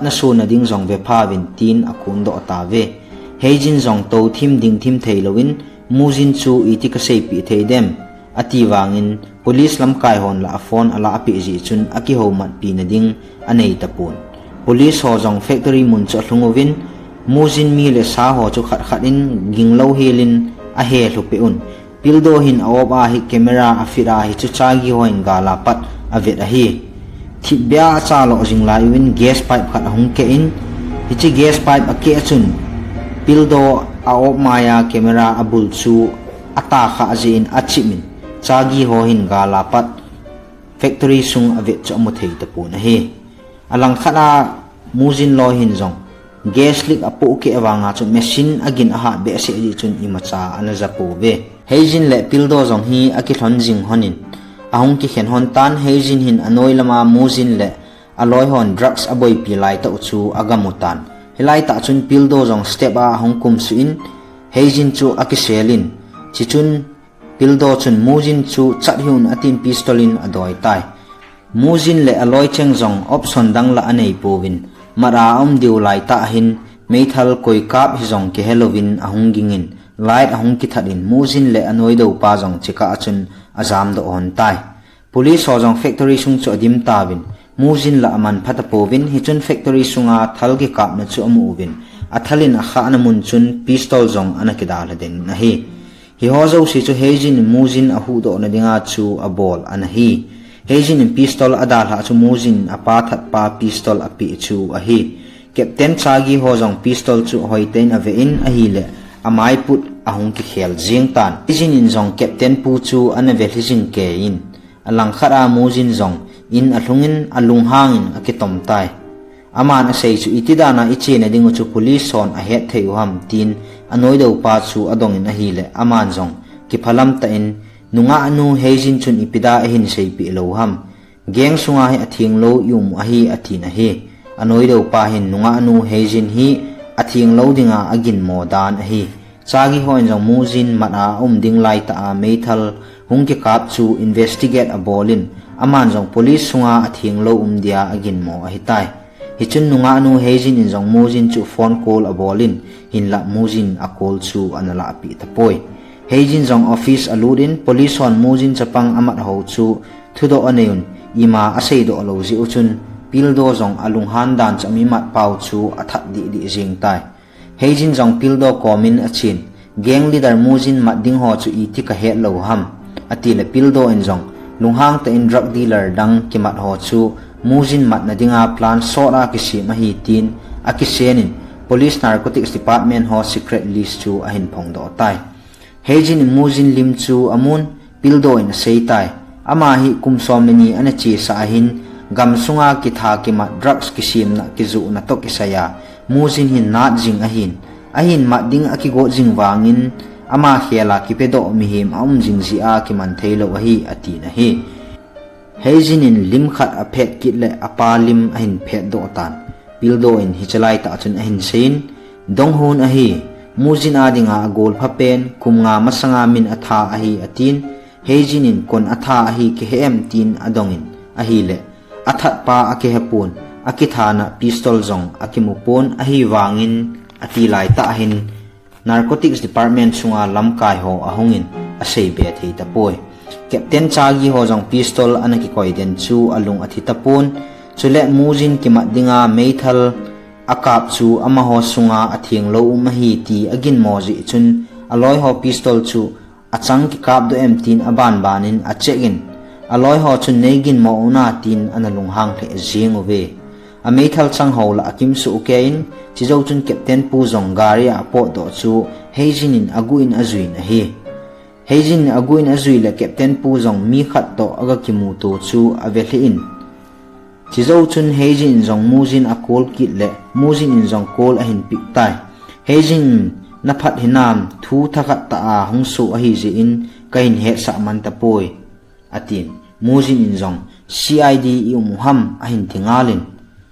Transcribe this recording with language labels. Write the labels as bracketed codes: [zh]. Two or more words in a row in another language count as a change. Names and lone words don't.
[tcz] na su na ding zong ve phawin tin akun do ta ve heijin zong to thim ding thim theilowin muzin chu iti ka sei pi theidem ati wangin police lam kai hon la phone ala api ji chun aki ho mat pi na ding anei tapun police ho zong factory mun cha hlungovin muzin mi le sa ho chu khat khatin ginglo helin a he hlupeun pildo hin awoba hi camera afira hi chu chagi hoin gala pat avet a hi thibya chalo jingla win [en] gas pipe [tcz] khat hung ke in hi chi [en] gas pipe [tcz] ake chun pildo aop maya camera abul chu ata kha ajin achimin chagi ho hin gala pat factory sung avet chu amuthei tapun a hi alang khana muzin lo hin zong [en] gas leak [tcz] apo ke awanga chu machine agin aha be se ji chun imacha anaza po ve heijin le pildo zong hi aki thon jing honin ahung ki khen hon tan heijin hin anoi lama muzin le aloi hon drugs aboi pi lai ta chu agamutan hilai ta chun pildo zong step a hong kum su in heijin chu aki selin chi chun pildo chun muzin chu chat hun atin pistolin adoi tai muzin le aloi cheng zong option dang la anei povin mara diu lai ta hin meithal koi kap hi zong ke halloween ahung gingin light ahung ki thadin muzin le anoi do pa zong chika achun azam do on tai police ho zong factory sung chu adim tawin muzin la aman phata povin hi chun factory sunga thal ki kap na chu amu uvin athalin a kha na mun chun pistol zong anakidal den na hi ho zo si chu heijin muzin a hu do na dinga chu a ball anahi heijin pistol adal ha chu muzin apa that pa pistol api chu a hi captain chagi ho zong pistol chu hoitein ave in a hi le amai put ahung ki khel jing tan heijin in zong captain pu chu anave hlijin ke in alang khara muzin zong in alungin alung hangin akitom tai aman a sei chu itidana ichi na dingu chu police son a het theu ham tin anoi do pa chu adong in a hi le aman zong ki phalam ta in nunga anu heijin chun ipida ahin sei pi lo ham geng sunga hi athing lo yum a hi atin a hi anoi do pa hin nunga anu heijin hi athing lo dinga agin modan a hi chagi hoin jong muzin mata ding lai ta a meithal hung ki kap chu investigate a bolin aman jong police sunga athing lo dia agin mo a hi tai hi chun nunga anu heijin in jong muzin chu phone call a bolin hin la muzin a call chu anala pi tapoi heijin zong office aludin police hon muzin chapang amat ho chu thudo aneun ima asei do lo ji uchun pildo zong alung han dan chami mat pau chu athat di jing tai heijin zong pildo komin achin [en] gang leader [tcz] muzin mat ding ho chu iti ka he lo ham ati le pildo en zong lunghang ta in [en] drug dealer [tcz] dang kimat ho chu muzin mat na dinga plan sora kisi mahi tin akisenin [en] police narcotics [tcz] department ho [en] secret list [tcz] chu ahin phong do tai heijin muzin lim chu amun pildo in sei tai ama hi kumsomeni anachi sa hin gamsunga ki tha ki ma drugs ki sim na ki zu na to ki saya muzin hin nat jing ahin ma ding aki go jing wangin ama khela ki pedo mi him jing ji a ki man theilo hi ati na hi heijin in lim khat a phet ki le apa lim ahin phet do tan pildo in hichalai ta chun ahin sein dong hun a hi muzin adinga agol phapen kumnga masanga min atha ahi atin heijin in kon atha ahi ke hem tin adongin ahi le athat pa ake hepun akithana pistol zong akimupon ahi wangin ati lai ta hin [en] narcotics department [tcz] sunga lamkai ho ahungin asei be thei tapoi captain chagi ho jong pistol anaki koiden chu alung athi tapon chule muzin kimat dinga meithal akap chu ama ho sunga athing lo mahi ti agin moji chun aloi ho pistol chu achang ki kap do tin aban banin achegin aloi ho chun negin mo una tin analung hang the jing ove a meithal chang ho la akim su ukein chizo chun captain pu zong garia po do chu heijin in aguin azuin a hi heijin aguin azui la captain pu zong mi khat to aga kimu to chu aveli in chizo chun heijin zong muzin a call kit le muzin in zong call a hin pik tai heijin na phat hinam thu thakat ta a hung su a hi ji in kain he sa man ta poi atin muzin in zong cid i muham a hin thingalin